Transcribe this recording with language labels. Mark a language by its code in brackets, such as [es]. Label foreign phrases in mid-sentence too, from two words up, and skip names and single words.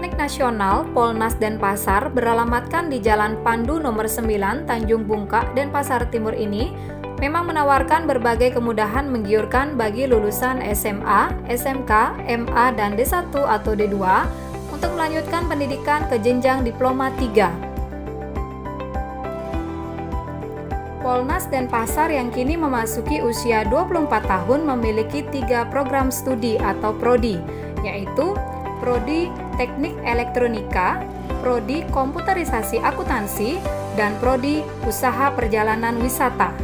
[id] Nasional Polnas Denpasar beralamatkan di Jalan Pandu nomor 9 Tanjung Bungkak, Denpasar Timur ini memang menawarkan berbagai kemudahan menggiurkan bagi lulusan SMA, SMK, MA, dan D1 atau D2 untuk melanjutkan pendidikan ke jenjang diploma 3. Polnas Denpasar yang kini memasuki usia 24 tahun memiliki 3 program studi atau prodi, yaitu Prodi Teknik Elektronika, Prodi Komputerisasi Akuntansi, dan Prodi Usaha Perjalanan Wisata.